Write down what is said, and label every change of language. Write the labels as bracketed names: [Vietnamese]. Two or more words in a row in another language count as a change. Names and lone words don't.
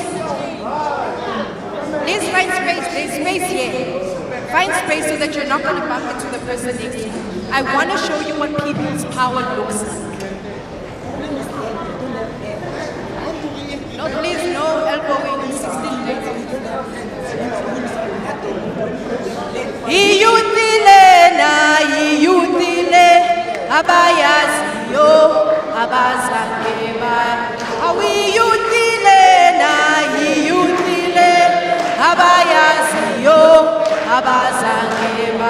[English] Please find space. There's space here. Find space so that you're not going to bump into the person next to you. I want to show you what people's power looks like. No, please, no elbowing. 16 days. Iyuthile na iyuthile abayaziyo abazange ba. Awiyuthile na iyuthile abayaziyo abazange ba.